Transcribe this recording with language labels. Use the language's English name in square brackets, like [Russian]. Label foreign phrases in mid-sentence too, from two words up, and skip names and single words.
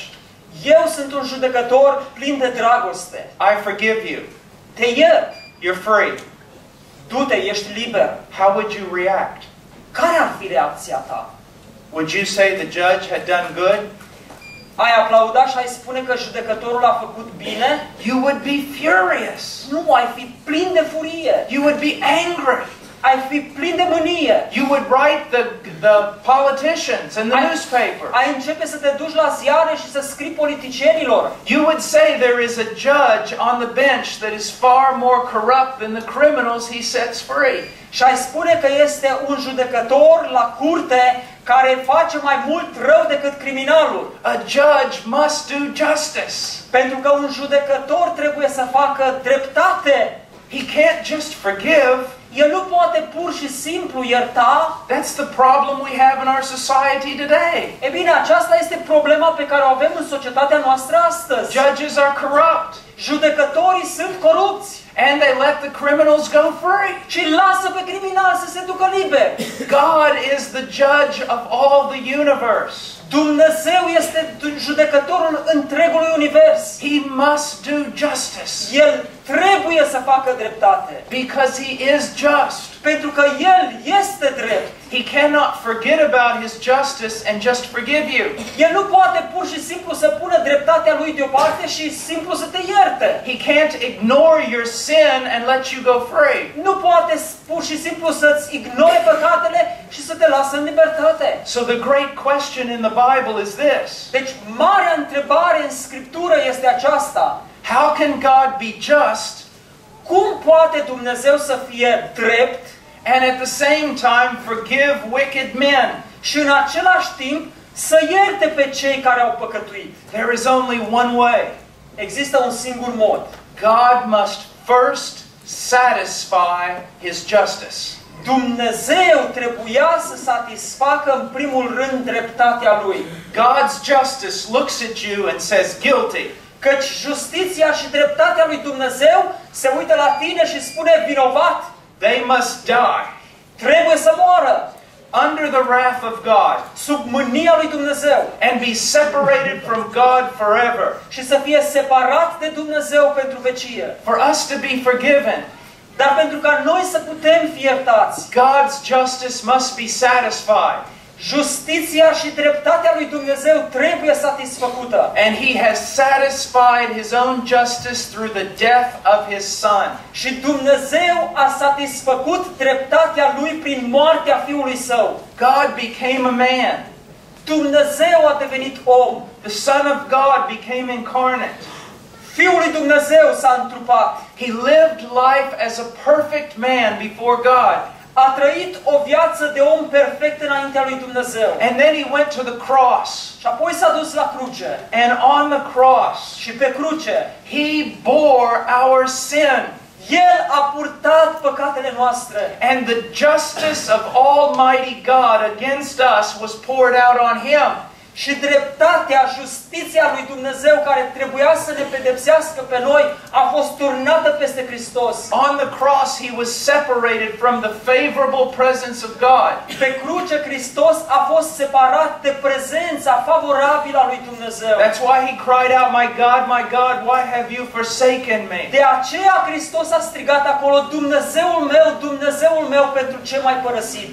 [Romanian] Eu sunt un judecător plin de dragoste. [English] I forgive you. [Romanian] Te iert. [English] You're free. [Romanian] Du-te, ești liber. [English] How would you react? [Romanian] Care ar fi reacția ta? [English] Would you say the judge had done good? [Romanian] Ai aplauda și ai spune că judecătorul a făcut bine? [English] You would be furious. [Romanian] Nu, ai fi plin de furie. [English] You would be angry. [Romanian] Ai fi plin de mânie. [English] You would write the politicians in the newspaper. [Romanian] Ai începe să te duci la ziare și să scrii politicienilor. [English] You would say there is a judge on the bench that is far more corrupt than the criminals he sets free. [Romanian] Și ai spune că este un judecător la curte care face mai mult rău decât criminalul. [English] A judge must do justice. [Romanian] Pentru că un judecător trebuie să facă dreptate. [English] He can't just forgive. [Romanian] El nu poate pur și simplu ierta. [English] That's the problem we have in our society today. [Romanian] E bine, aceasta este problema pe care o avem în societatea noastră astăzi. [English] Judges are corrupt. [Romanian] Judecătorii sunt corupți. [English] And they let the criminals go free. [Romanian] Și lasă pe criminal să se ducă liber. [English] God is the judge of all the universe. [Romanian] Dumnezeu este judecătorul întregului univers. [English] He must do justice. [Romanian] El trebuie să facă dreptate. [English] Because He is just. [Romanian] Pentru că El este drept. [English] He cannot forget about His justice and just forgive you. [Romanian] El nu poate pur și simplu să pună dreptatea Lui deoparte și simplu să te ierte. [English] He can't ignore your sin and let you go free. [Romanian] Nu poate pur și simplu să-ți ignore păcatele și să te lasă în libertate. [English] So the great question in the Bible is this. [Romanian] Deci marea întrebare în Scriptură este aceasta. [English] How can God be just? [Romanian] Cum poate Dumnezeu să fie drept [English] and at the same time forgive wicked men? [Romanian] Și în același timp să ierte pe cei care au păcătuit? [English] There is only one way. [Romanian] Există un singur mod. [English] God must first satisfy His justice. [Romanian] Dumnezeu trebuia să satisfacă în primul rând dreptatea Lui. [English] God's justice looks at you and says guilty. [Romanian] Căci justiția și dreptatea lui Dumnezeu se uită la tine și spune vinovat. [English] They must die. [Romanian] Trebuie să moară. [English] Under the wrath of God. [Romanian] Sub mânia lui Dumnezeu. [English] And be separated from God forever. [Romanian] Și să fie separat de Dumnezeu pentru vecie. [English] For us to be forgiven. [Romanian] Dar pentru ca noi să putem fi iertați, [English] God's justice must be satisfied. [Romanian] Justiția și dreptatea lui Dumnezeu trebuie satisfăcută. [English] And He has satisfied His own justice through the death of His Son. [Romanian] Și Dumnezeu a satisfăcut dreptatea lui prin moartea Fiului Său. [English] God became a man. [Romanian] Dumnezeu a devenit om. [English] The Son of God became incarnate. [Romanian] Fiul lui Dumnezeu s-a întrupat. [English] He lived life as a perfect man before God. [Romanian] A trăit o viață de om perfect înaintea lui Dumnezeu. [English] And then He went to the cross. [Romanian] Și apoi s-a dus la cruce. [English] And on the cross, [Romanian] Și pe cruce, [English] He bore our sin. [Romanian] El a purtat păcatele noastre. [English] And the justice of Almighty God against us was poured out on Him. [Romanian] Și dreptatea, justiția lui Dumnezeu care trebuia să ne pedepsească pe noi a fost turnată peste Hristos. [English] On the cross He was separated from the favorable presence of God. [Romanian] Pe cruce Hristos a fost separat de prezența favorabilă a lui Dumnezeu. [English] That's why He cried out, my God, why have you forsaken me? [Romanian] De aceea Hristos a strigat acolo, Dumnezeul meu, pentru ce m-ai părăsit?